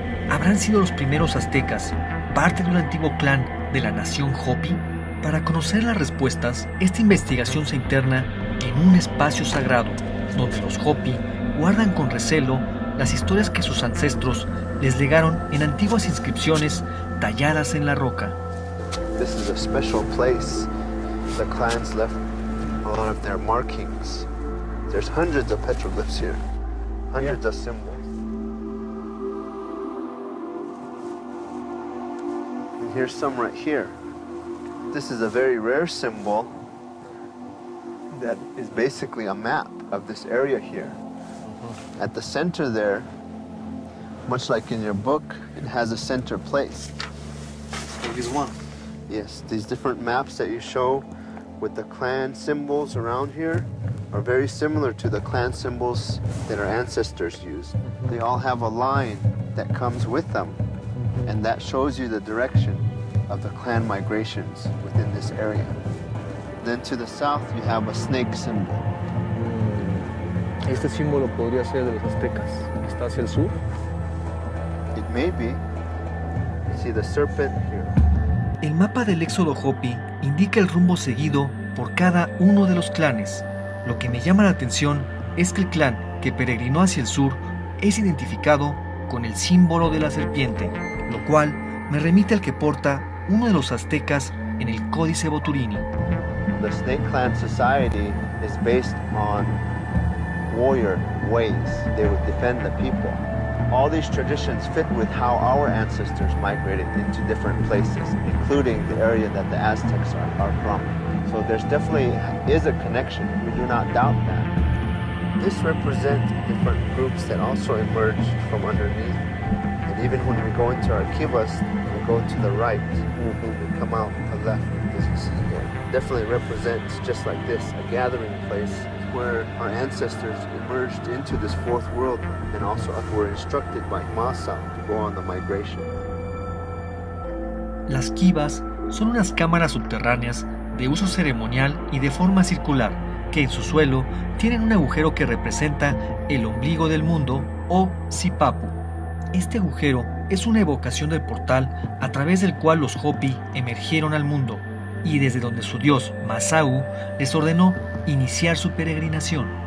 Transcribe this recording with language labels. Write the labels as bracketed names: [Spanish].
[Spanish] ¿Habrán sido los primeros aztecas parte de un antiguo clan de la nación Hopi? Para conocer las respuestas, esta investigación se interna en un espacio sagrado, donde los Hopi guardan con recelo las historias que sus ancestros les legaron en antiguas inscripciones talladas en la roca. [English] This is a special place. The clans left a lot of their markings. There's hundreds of petroglyphs here, hundreds of symbols. And here's some right here. This is a very rare symbol that is basically a map of this area here. At the center there, much like in your book, it has a center place. is one. Yes, these different maps that you show with the clan symbols around here are very similar to the clan symbols that our ancestors used. They all have a line that comes with them, and that shows you the direction of the clan migrations within this area. Then to the south, you have a snake symbol. [Spanish] Este símbolo podría ser de los aztecas. ¿Está hacia el sur? [English] It may be. See the serpent here. [Spanish] El mapa del éxodo Hopi indica el rumbo seguido por cada uno de los clanes. Lo que me llama la atención es que el clan que peregrinó hacia el sur es identificado con el símbolo de la serpiente, lo cual me remite al que porta uno de los aztecas en el Códice Boturini. [English] The Snake Clan society is based on warrior ways. They would defend the people. All these traditions fit with how our ancestors migrated into different places, including the area that the Aztecs are from. So there's definitely is a connection. We do not doubt that. This represents different groups that also emerged from underneath. And even when we go into our kivas, we go to the right, we come out to the left, as you see here. Definitely represents, just like this, a gathering place where our ancestors emerged into this fourth world and also were instructed by Masa to go on the migration. [Spanish] Las kivas son unas cámaras subterráneas de uso ceremonial y de forma circular, que en su suelo tienen un agujero que representa el ombligo del mundo o Sipapu. Este agujero es una evocación del portal a través del cual los Hopi emergieron al mundo y desde donde su dios Masau les ordenó iniciar su peregrinación.